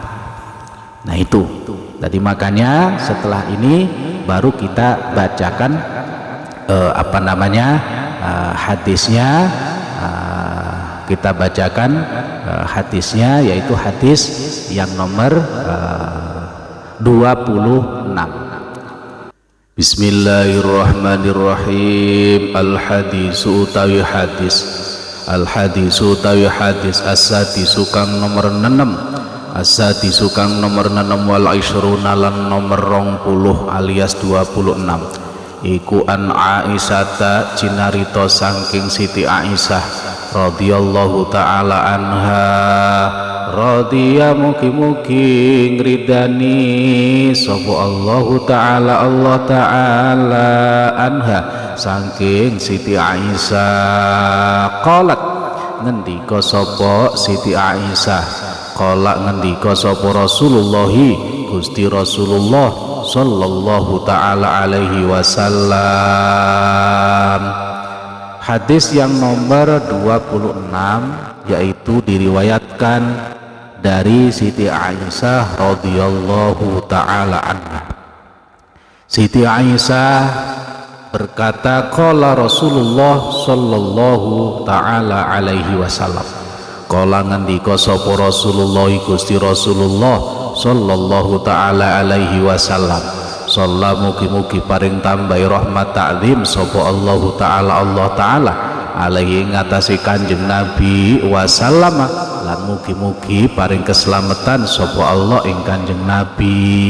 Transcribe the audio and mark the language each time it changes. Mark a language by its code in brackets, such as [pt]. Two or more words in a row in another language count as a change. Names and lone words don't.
[id] Nah itu, jadi makanya setelah ini baru kita bacakan hadisnya. Kita bacakan hadisnya, yaitu hadis yang nomor 26. [ar] بسم الله الرحمن الرحيم. [jv] Al-hadisu utawi hadis as-sadisu kang nomor 6 [ar] والعشرون [jv] lan nomor 20 alias 26 iku [ar] عن عائشة [jv] cinarito saking Siti Aisyah [ar] رضي الله تعالى عنها, [jv] radhiya mugi-mugi ngridani sapa [ar] الله تعالى الله تعالى عنها [jv] saking Siti Aisyah. Qalat ngendika sapa Siti Aisyah, qala ngendika sapa Rasulullah Gusti Rasulullah [ar] صلى الله تعالى عليه وسلم. [id] Hadis yang nomor 26 yaitu diriwayatkan dari Siti Aisyah [ar] رضي الله تعالى عنها. [id] Siti Aisyah berkata, [ar] قال رسول الله صلى الله تعالى عليه وسلم, [jv] qala ngendika sapa Rasulullah Gusti Rasulullah [ar] صلى الله تعالى عليه وسلم, [jv] sallallahu mugi-mugi paring tambahi rahmat ta'zim sapa Allah [ar] تعالى عليه [jv] ngatasi Kanjeng Nabi wasallam, lan mugi-mugi paring keselamatan sapa Allah ing Kanjeng Nabi.